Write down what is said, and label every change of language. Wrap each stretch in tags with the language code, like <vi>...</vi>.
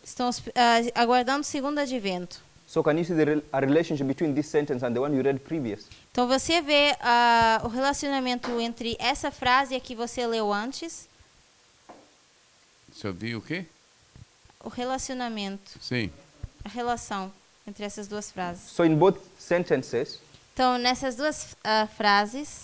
<pt>Estão aguardando o segundo advento.</pt> <en>So can you see a relationship between this sentence and the one you read previous?</en> <pt>Então você vê o relacionamento entre essa frase e a que você leu antes. Você ouviu o quê? O relacionamento, Sim. a relação entre essas duas frases.</pt> <en>So in both sentences,</en> <pt>Então nessas duas frases,</pt>